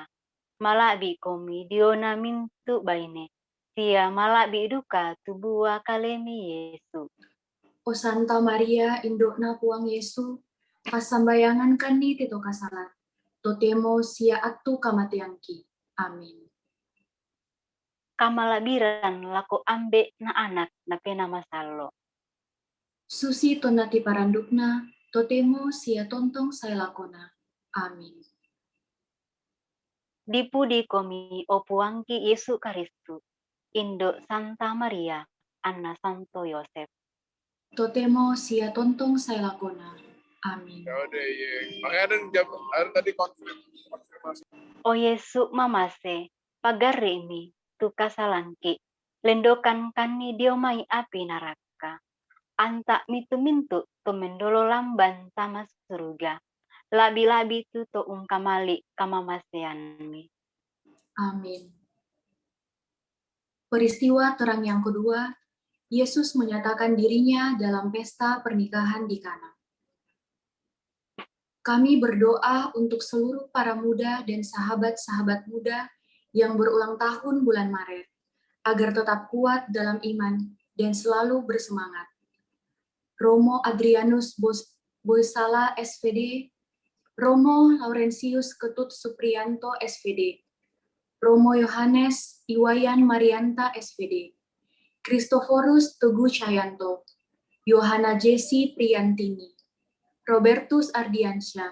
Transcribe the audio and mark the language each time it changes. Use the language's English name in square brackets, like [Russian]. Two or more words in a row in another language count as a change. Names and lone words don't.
[Toraja-Sa'dan] Malak bi komi diona mintu baine. Tia malak bi duka tubua kalemi Yesu. O Santa Maria, indokna puang Yesu, pasambayangan kani teto kasalan, totemo sia atu kamatiangki. Amin. Kamalabiran lako ambe na anak na pena masalo. Susi tonati parandukna, totemo sia tontong saya lakona. Amin. Dipudi komi o puangki Yesu Karistu. Indo Santa Maria, Anna Santo Yosef. Totemo sia tontong saya lakona. Amin. [Indonesian] Ya udah iya. Makanya ada tadi konfirmasi. [Toraja-Sa'dan] O Yesu mamase, pagari mi, tu kasalanki. Lendokan kani diomai api naraka. Anta mintu to mendolo lamban tama surga. Labi-labi tu to ungkamali kamamasean mi. Amin. [Indonesian] Peristiwa terang yang kedua, Yesus menyatakan dirinya dalam pesta pernikahan di Kana. Kami berdoa untuk seluruh para muda dan sahabat-sahabat muda yang berulang tahun bulan Maret, agar tetap kuat dalam iman dan selalu bersemangat. Romo Adrianus Boisala SPD, Romo Laurentius Ketut Supriyanto SPD, Romo Yohanes Iwayan Marianta SPD, Kristoforus Teguh Cayanto, Yohana Jesi Priyantini, Robertus Ardiansyah,